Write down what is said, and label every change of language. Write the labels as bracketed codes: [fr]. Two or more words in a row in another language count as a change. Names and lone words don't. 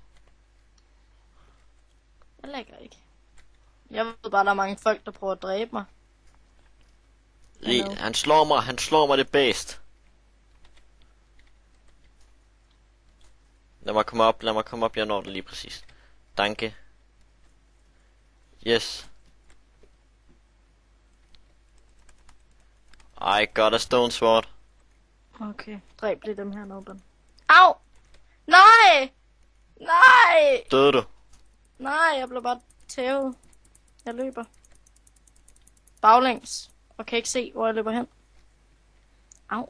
[da] Jeg lægger ikke. Jeg ved bare, der er mange folk, der prøver at dræbe mig. Han slår mig det bedst. Lad mig komme op, jeg når det lige præcis. [en] Danke. Yes. I got a stone sword. [da] Okay, dræb lige dem her nede. Au! Nej! Nej! Døde du? Nej, jeg blev bare tævet. Jeg løber. Baglæns. Og kan ikke se, hvor jeg løber hen. Au.